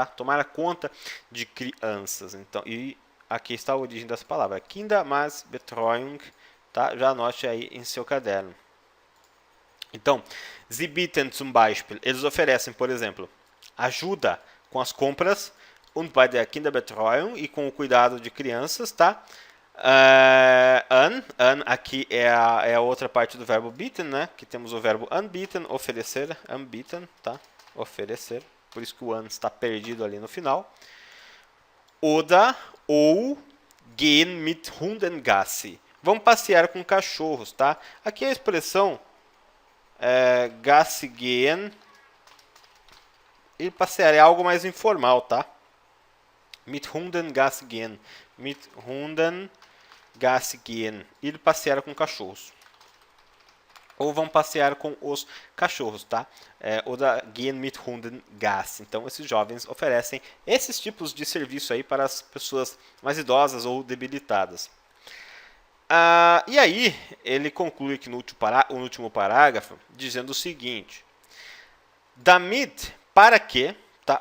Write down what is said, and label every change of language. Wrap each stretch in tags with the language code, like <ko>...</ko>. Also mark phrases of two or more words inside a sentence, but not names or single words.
<pt>Tomar conta de crianças. Então, e aqui está a origem dessa palavra, Kinder mais Betreuung, tá? Já anote aí em seu caderno. Então,</pt> <de>Sie bieten zum Beispiel,</de> <pt>eles oferecem, por exemplo, ajuda com as compras,</pt> <de>und bei der Kinderbetreuung,</de> <pt>e com o cuidado de crianças, tá? An aqui é a outra parte do verbo bieten, né? Que temos o verbo anbieten, oferecer, anbieten, tá? Oferecer. Por isso que o an está perdido ali no final.</pt> <de>Oder ou gehen mit Hunden Gassi.</de> <pt>Vamos passear com cachorros, tá? Aqui a expressão</pt> <de>Gassi gehen.</de> <pt>E passear é algo mais informal, tá?</pt> <de>Mit Hunden Gassi gehen. Mit Hunden Gassi gehen.</de> <pt>Ir passear com cachorros. Ou vão passear com os cachorros, tá?</pt> <de>Oder gehen mit Hunden Gassi.</de> <pt>Então, esses jovens oferecem esses tipos de serviço aí para as pessoas mais idosas ou debilitadas. E aí, ele conclui aqui no último parágrafo, dizendo o seguinte. Damit, para que, tá?</pt>